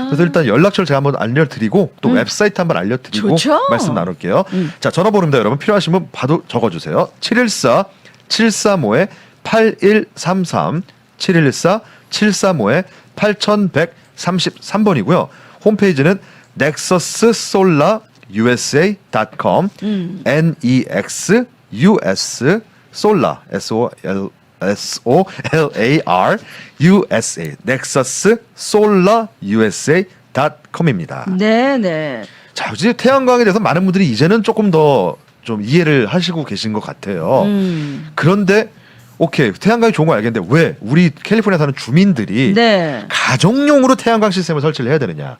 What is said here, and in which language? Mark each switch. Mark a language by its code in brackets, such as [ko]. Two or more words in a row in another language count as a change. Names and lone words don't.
[ko] 그래서 일단 연락처를 제가 한번 알려드리고 또 웹사이트 한번 알려드리고 좋죠. 말씀 나눌게요. 자, 전화번호입니다. 여러분 필요하신 분 바로 적어주세요. 714-735-8133 714-735-8133번이고요. 홈페이지는 nexussolar.usa.com NEXUS 솔라 SOLAR USA nexussolar.usa.com입니다. 네네. 자, 이제 태양광에 대해서 많은 분들이 이제는 조금 더 좀 이해를 하시고 계신 것 같아요. 그런데 오케이, 태양광이 좋은 거 알겠는데 왜 우리 캘리포니아 사는 주민들이 네. 가정용으로 태양광 시스템을 설치를 해야 되느냐?